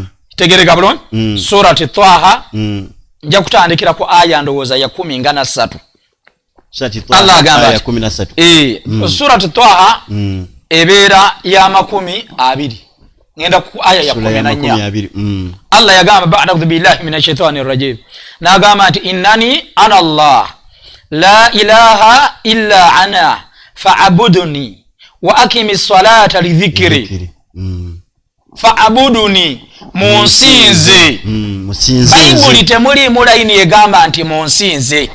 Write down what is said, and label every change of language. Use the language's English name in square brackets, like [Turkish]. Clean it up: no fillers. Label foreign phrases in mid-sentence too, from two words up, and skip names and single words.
[Ganda] tegereka bulungi surati Twaha nja kutandikira ku aya ndowooza ya 13 Allah agamba aya 13 surati Twaha ebeera ya 20 ngenda ku aya ya 14 Allah yagamba ba'da [Arabic] بالله من الشيطان الرجيم [Ganda] nagamba nti [Arabic] إنني أنا الله لا إله إلا أنا فاعبدني وأقم الصلاة لذكري فاعبدني [Ganda] munsinze Bayibuli temuli mulaini yegamba nti munsinze